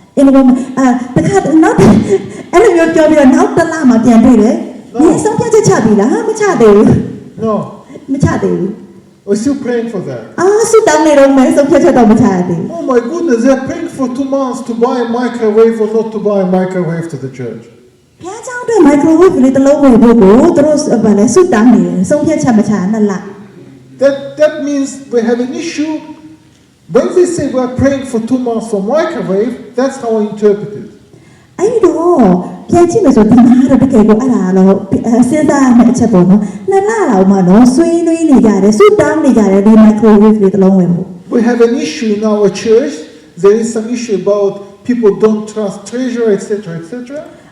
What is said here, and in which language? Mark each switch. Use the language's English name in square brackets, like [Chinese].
[Burmese] အဲ့လိုတခါနောက်အဲ့လိုမျိုးပြောပြီးတော့နောက်တစ်လမှပြန်တွေ့တယ်ဒီဆုံးဖြတ်ချက်ချပြီလားမချသေးဘူး [English] No. [Burmese] မချသေးဘူး [English] We're still praying for that. [Burmese] ဆုတောင်းနေတော့မယ်ဆုံးဖြတ်ချက်တော့မချသေးဘူး [English] Oh my goodness, they're praying for 2 months to buy a microwave or not to buy a microwave to the church. [Burmese] ဘုရားကျောင်းအတွက် microwave လေးတစ်လုံးဝယ်ဖို့ကိုသူတို့ဗာလဲဆုတောင်းနေတယ်ဆုံးဖြတ်ချက်မချနှစ်လ [English] That means we have an issue. When they say we're praying for 2 months for microwave, that's how I interpret it. [Burmese] အဲ့တော့ပြန်ကြည့်မယ်ဆိုဒီမှာတော့တကယ်ကိုအဲ့ဒါတော့စဉ်းစားရမယ့်အချက်ပေါ့နော်နှစ်လလောက်မှတော့ဆွေးနွေးနေကြတယ်ဆုတောင်းနေကြတယ်ဒီ microwave လေးတစ်လုံးဝယ်ဖို့ [English] We have an issue in our church. There is some issue about people don't trust treasurer, etc., etc.